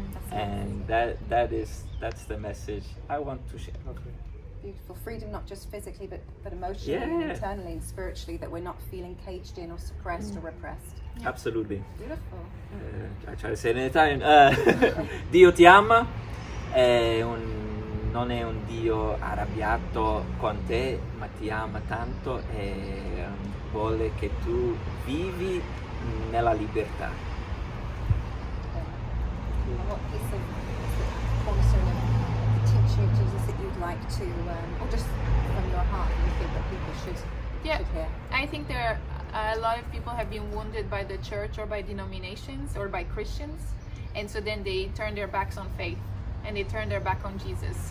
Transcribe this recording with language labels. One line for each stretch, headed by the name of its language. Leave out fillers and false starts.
English: And that's the message I want to share. Okay. Beautiful freedom, not just physically, but emotionally, and Yeah. internally, and spiritually. That we're not feeling caged in or suppressed or repressed. Absolutely. Beautiful. I try to say it in Italian.
Italian: Dio ti ama, non è un Dio arrabbiato con te, ma ti ama tanto e vuole che tu vivi nella libertà.
English: And what piece of the cornerstone of the teaching of Jesus that you'd like to, or just from your heart, you think that people should hear? I think there are a lot of people have been wounded by the church or by denominations or by Christians, and so then they turn their backs on faith and they turn their back on Jesus.